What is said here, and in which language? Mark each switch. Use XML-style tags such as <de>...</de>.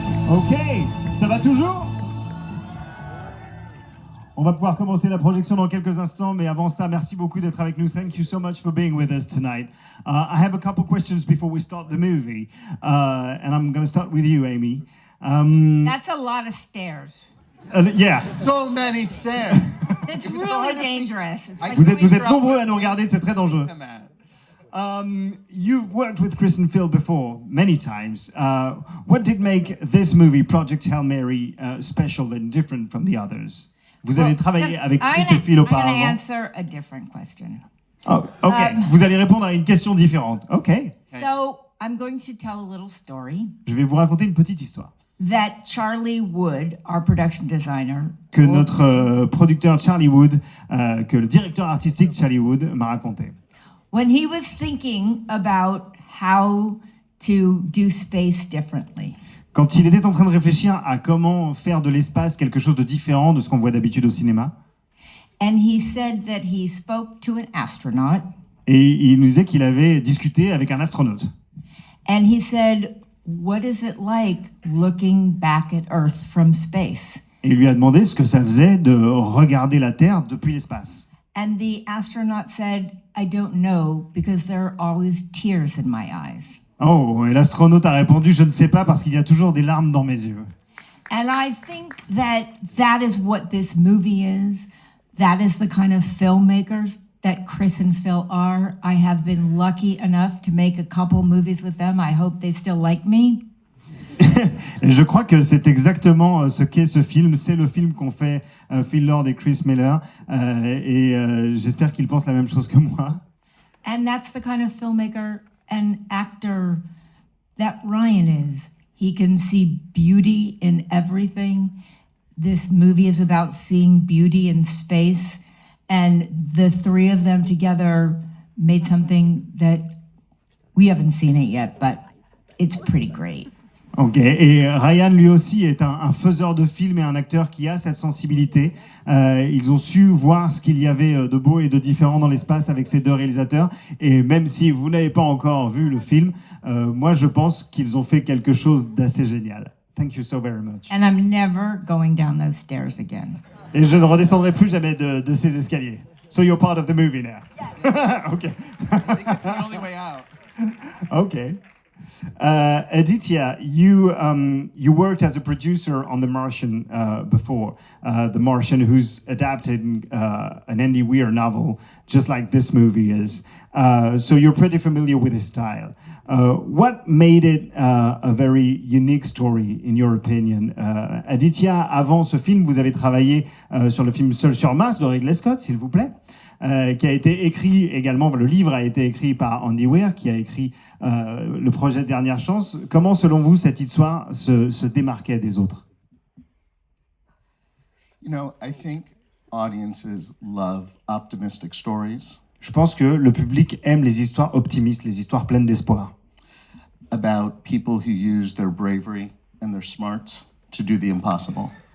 <fr>Ok, ça va toujours? On va pouvoir commencer la projection dans quelques instants, mais avant ça, merci beaucoup d'être avec nous.</fr> <en>Thank you so much for being with us tonight. I have a couple questions before we start the movie, and I'm going to start with you, Amy. That's a lot of stairs. Yeah. So many stairs. It's really dangerous. It's like</en> <fr>Vous êtes</fr> <en>going</en> <fr>nombreux à nous regarder, c'est très dangereux.</fr> <en>Man. You've worked with Chris and Phil before, many times. What did make this movie, Project Hail Mary, special and different from the others?</en> <fr>Vous avez travaillé avec Chris et Phil</fr> <en>I'm going to</en> <fr>auparavant.</fr> <en>answer a different question. Oh, ok.</en> <fr>Vous allez répondre à une question différente.</fr> <en>Ok. So I'm going to tell a little story</en> <fr>Je vais vous raconter une petite histoire</fr> <en>that Charlie Wood, our production designer,</en> <fr>que notre producteur Charlie Wood, que le directeur artistique Charlie Wood m'a raconté.</fr> <en>when he was thinking about how to do space differently.</en> <fr>Quand il était en train de réfléchir à comment faire de l'espace quelque chose de différent de ce qu'on voit d'habitude au cinéma,</fr> <en>And he said that he spoke to an astronaut</en> <fr>et il nous disait qu'il avait discuté avec un astronaute.</fr> <en>and he said, "What is it like looking back at Earth from space?"</en> <fr>Et il lui a demandé ce que ça faisait de regarder la Terre depuis l'espace.</fr> <en>And the astronaut said, "I don't know because there are always tears in my eyes."</en> <fr>Oh, et l'astronaute a répondu, je ne sais pas parce qu'il y a toujours des larmes dans mes yeux.</fr> <en>And I think that that is what this movie is. That is the kind of filmmakers that Chris and Phil are. I have been lucky enough to make a couple movies with them. I hope they still like me.</en> <fr>Et je crois que c'est exactement ce qu'est ce film. C'est le film qu'ont fait Phil Lord et Chris Miller. J'espère qu'ils pensent la même chose que moi.</fr> <en>And that's the kind of filmmaker and actor that Ryan is. He can see beauty in everything. This movie is about seeing beauty in space. And the three of them together made something that we haven't seen it yet, but it's pretty great.</en> <fr>Ok, et Ryan lui aussi est un faiseur de films et un acteur qui a cette sensibilité. Ils ont su voir ce qu'il y avait de beau et de différent dans l'espace avec ces deux réalisateurs. Et même si vous n'avez pas encore vu le film, moi je pense qu'ils ont fait quelque chose d'assez génial.</fr> <en>Thank you so very much. And I'm never going down those stairs again.</en> <fr>Et je ne redescendrai plus jamais de ces escaliers.</fr> <en>So you're part of the movie now. Ok. I think it's the only way out. Okay. Aditya, you worked as a producer on The Martian before. The Martian, who's adapted an Andy Weir novel, just like this movie is. So you're pretty familiar with his style. What made it a very unique story, in your opinion?</en> <fr>Aditya, avant ce film, vous avez travaillé sur le film Seul sur Mars de Ridley Scott, s'il vous plaît. qui a été écrit également, le livre a été écrit par Andy Weir, qui a écrit le projet Dernière Chance. Comment, selon vous, cette histoire se démarquait des autres?</fr> <en>You know, I think audiences love optimistic stories</en> <fr>Je pense que le public aime les histoires optimistes, les histoires pleines d'espoir.</fr> <en>about people who use their bravery and their smarts to do the impossible.</en>